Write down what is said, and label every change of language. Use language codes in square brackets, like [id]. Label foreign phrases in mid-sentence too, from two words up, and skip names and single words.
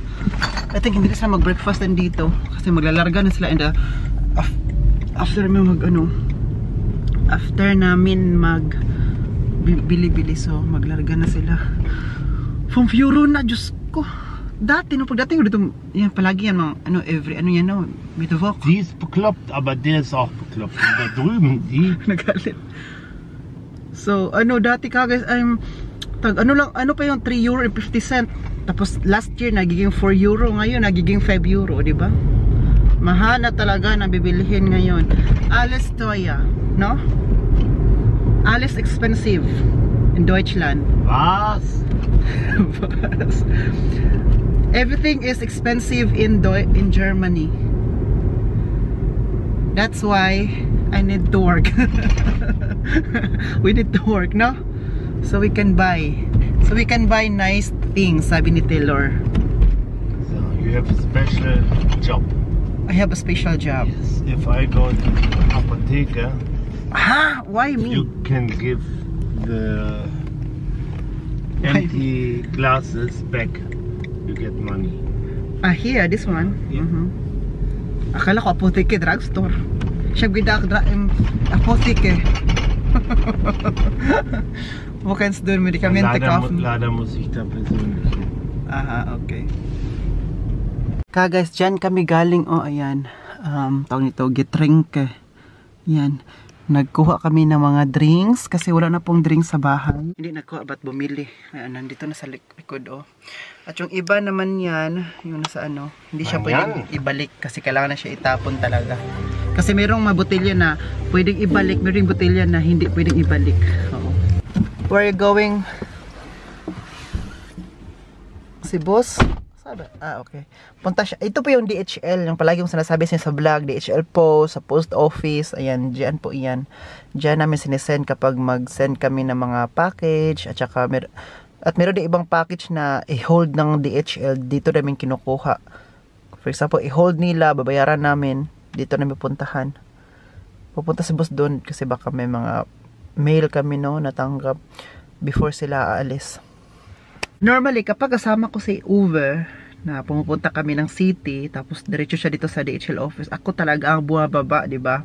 [en] I think [tl] hindi na sila mag-breakfast din dito. Kasi maglalarga na sila [en] in the after [tl] may after namin bili-bili, so maglarga na sila from Euro na. Diyos ko, dati no, pagdating ko dito yan, palagi yan mga ano, every ano yan no, [de] Mittwoch. Die ist bekloppt, aber der ist auch bekloppt. Und da drüben, die [tl] Nagalit. So ano, dati ka guys, ano lang, ano pa yung 3 euro and 50 cent. Tapos [en] last year [tl] nagiging 4 euro, ngayon nagiging 5 euro, di ba? Mahal na talaga na bibilihin ngayon. [de] Alles teuer, no? Alles expensive in Deutschland. was? Was? [en] Everything is expensive in Germany. That's why I need to work. We need to work, no? So we can buy nice things, sabi ni Taylor. So you have a special job. I have a special job. Yes. If I go to the apotheker, why me? you can give the empty glasses back. You get money. Here, this one. Yeah. [tl] Akala ko apotheke, drugstore. Siya gidak apotheke. [de] Wo kannst du Medikamente kaufen? Leider muss ich da persönlich hin. [tl] Aha, okay. Guys, dyan kami galing. Oh, ayan. Tawag nito, Getränke. Yan. Nagkuha kami ng mga drinks kasi wala na pong drinks sa bahay. Hindi nagkuha, ba't bumili? Ayan, nandito na sa likod, oh. At yung iba naman yan, yung nasa ano, hindi siya pwedeng ibalik kasi kailangan na siya itapon talaga. Kasi mayroong mga botelya na pwedeng ibalik, mayroong botelya na hindi pwedeng ibalik. Oo. [en] Where are you going? [tl] Si boss? Sabi? Okay. Punta siya. Ito po yung DHL, yung palagi yung sinasabi siya sa vlog, DHL po, sa post office. Ayan, dyan po iyan. Dyan namin sinesend kapag mag-send kami ng mga package. At saka, meron din ibang package na i-hold ng DHL. Dito namin kinukuha. [en] For example, [tl] i-hold nila, babayaran namin. Dito namin puntahan. Pupunta si boss doon kasi baka may mga mail kami no, natanggap before sila aalis. Normally, kapag kasama ko si Uwe, na pumupunta kami ng city, tapos diretso siya dito sa DHL office, ako talaga ang bumababa, di ba?